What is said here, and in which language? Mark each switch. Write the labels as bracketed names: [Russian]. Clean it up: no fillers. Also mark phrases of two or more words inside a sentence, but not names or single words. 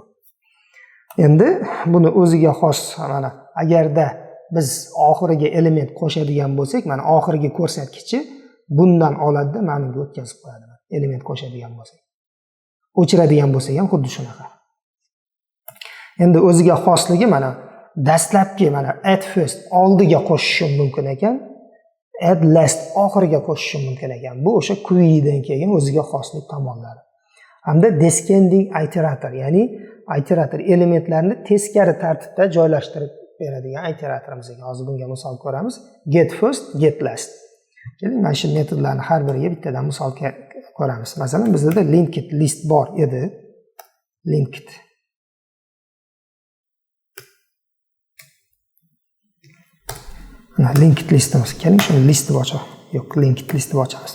[Uzbek] Endi buni o'ziga xos, mana agarda biz oxiriga element qo'shadigan bo'lsak, mana oxirgi ko'rsatkichi bundan oladi-da, mana bunga o'tkazib qo'yadi. Element qo'shadigan bo'lsak. O'chiradigan bo'lsak ham xuddi shunaqa. Endi o'ziga xosligi mana dastlabki mana [English] add first [Uzbek] oldiga qo'shishim mumkin ekan, [English] add last [Uzbek] oxiriga qo'shishim mumkin ekan. Bu o'sha querydan kelgan o'ziga xoslik tomonlari. Hamda [English] descending iterator, [Uzbek] ya'ni iterator elementlarni teskari tartibda joylashtirib beradigan iteratorimiz ekan. Hozir bunga misol ko'ramiz. [English] Get first, get last. [Uzbek] Keling, mana shu metodlarni har biriga bittadan misol ko'ramiz. Masalan, bizda [English] linked list [Uzbek] bor edi. [English] Linked linked [Uzbek] listimiz. Keling, shuni listni ochamiz. Yo'q, [English] linked listni [Uzbek] ochamiz.